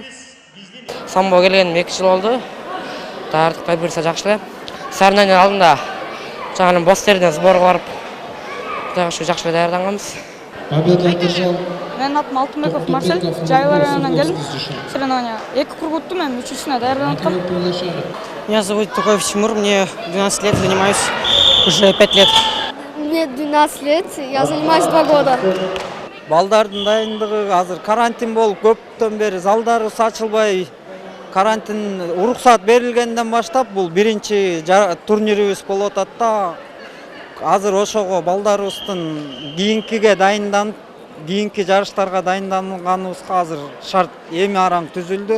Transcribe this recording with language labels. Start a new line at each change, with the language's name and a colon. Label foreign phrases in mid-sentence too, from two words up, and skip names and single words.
Kyrgyz: Самбо келгениме 2 жыл болду. Даярдыкка буюрса жакшы эле. Соревнование алдында жаңы Бостерден сборго барып, ушу жакшы эле даярданганбыз. Менин атым Алтынбеков Марсель, Жайылар районунан келдим. Соревнование 2 круг өттүм, эми 3-үсүнө даярданып аткам.
Russian: Меня зовут Токоев Тимур, мне 12 лет, занимаюсь уже 5 лет. Мне 12 лет, я занимаюсь 2 года.
Kyrgyz: Балдардын дайындыгы азыр карантин болуп, көптөн бери залдарыбыз ачылбай, карантин уруксат берилгенден баштап бул биринчи турнирибиз болуп атат да. Азыр ошого балдарыбыздын кийинкиге дайынданып, кийинки жарыштарга дайынданганыбызга азыр шарт эми араң түзүлдү.